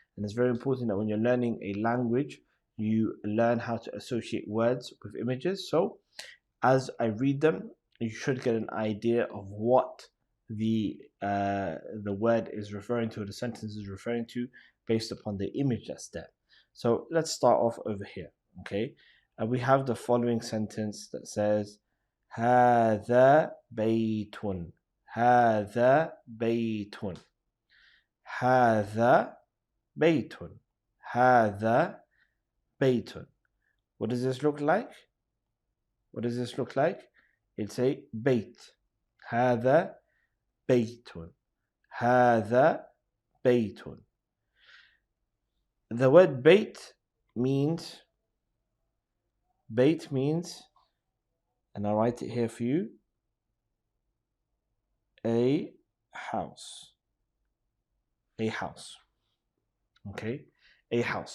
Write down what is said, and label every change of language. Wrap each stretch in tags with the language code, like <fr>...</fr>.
<en>And it's very important that when you're learning a language, you learn how to associate words with images. So as I read them, you should get an idea of what the word is referring to, or the sentence is referring to, based upon the image that's there. So let's start off over here, okay? We have the following sentence that says,</en> <ar>هذا بيت, هذا بيت, هذا بيت, هذا بيت.</ar> <en>What does this look like? What does this look like? It's a bait.</en> <ar>هذا بيت, هذا بيت.</ar> <en>The word bait means, and I'll write it here for you, a house. A house. Okay? A house.</en>